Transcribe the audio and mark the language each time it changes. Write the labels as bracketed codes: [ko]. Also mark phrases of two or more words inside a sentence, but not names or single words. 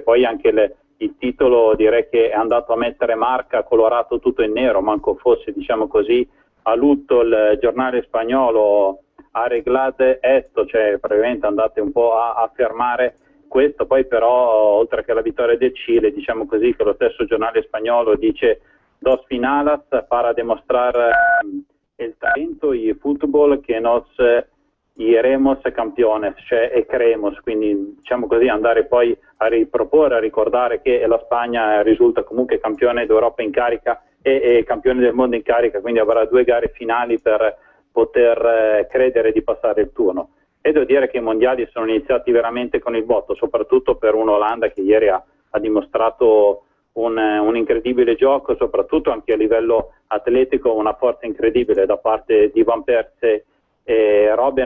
[it] Poi anche il titolo, direi che è andato a mettere marca, colorato tutto in nero, manco fosse, diciamo così, a lutto il giornale spagnolo [es] arreglate esto, [it] cioè praticamente andate un po' a fermare questo. Poi però, oltre che la vittoria del Cile, diciamo così che lo stesso giornale spagnolo dice [es] dos finalas para demostrar el talento y fútbol que nos iremos campeones, [it] cioè e creemos, quindi diciamo così andare poi a riproporre, a ricordare che la Spagna risulta comunque campione d'Europa in carica e campione del mondo in carica, quindi avrà 2 gare finali per poter credere di passare il turno. E devo dire che i mondiali sono iniziati veramente con il botto, soprattutto per un'Olanda che ieri ha dimostrato un incredibile gioco, soprattutto anche a livello atletico, una forza incredibile da parte di Van Persie e Robben.